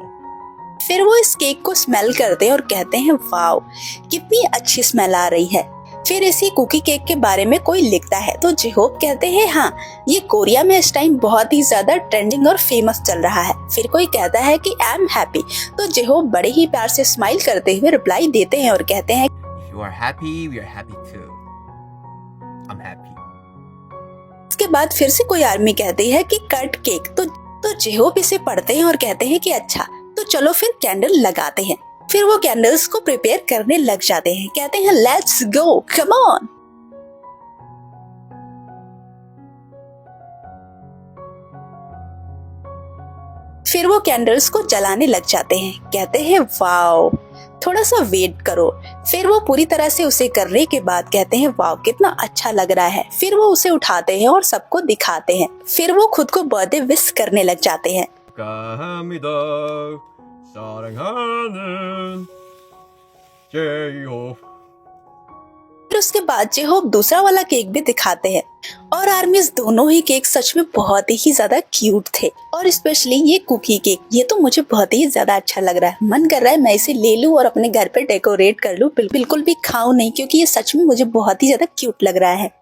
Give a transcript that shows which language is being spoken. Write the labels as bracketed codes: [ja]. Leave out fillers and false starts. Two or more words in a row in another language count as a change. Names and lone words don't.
[hi] फिर वो इस केक को स्मेल करते हैं और कहते हैं वाओ कितनी अच्छी स्मेल आ रही है। फिर इसी [en] cookie cake [hi] के बारे में कोई लिखता है तो जेहोब कहते हैं हाँ ये कोरिया में इस टाइम बहुत ही ज्यादा ट्रेंडिंग और फेमस चल रहा है। फिर कोई कहता है कि [en] I am happy, [hi] तो जेहोब बड़े ही प्यार से स्माइल करते हुए रिप्लाई देते हैं और कहते हैं [en] If you are happy, we are happy too. I'm happy. [hi] इसके बाद फिर से कोई आर्मी कहती है कि [en] cut cake, [hi] तो जेहोब इसे पढ़ते हैं और कहते हैं कि अच्छा तो चलो फिर कैंडल लगाते हैं। फिर वो कैंडल्स को प्रिपेयर करने लग जाते हैं। कहते हैं [en] let's go, come on. [hi] फिर वो कैंडल्स को जलाने लग जाते हैं। कहते हैं वाओ थोड़ा सा वेट करो। फिर वो पूरी तरह से उसे करने के बाद कहते हैं वाओ कितना अच्छा लग रहा है। फिर वो उसे उठाते हैं और सबको दिखाते हैं। फिर वो खुद को [en] birthday wish [hi] करने लग जाते हैं। [ko] 축하합니다. 사랑하는 제이홉. [hi] फिर उसके बाद जेहोब दूसरा वाला केक भी दिखाते हैं और आर्मीज दोनों ही केक सच में बहुत ही ज्यादा क्यूट थे। और स्पेशली ये [en] cookie cake, [hi] ये तो मुझे बहुत ही ज्यादा अच्छा लग रहा है। मन कर रहा है मैं इसे ले लूं और अपने घर पे डेकोरेट कर लूं। बिल्कुल भी खाऊं नहीं क्योंकि ये सच में मुझे बहुत ही ज्यादा क्यूट लग रहा है।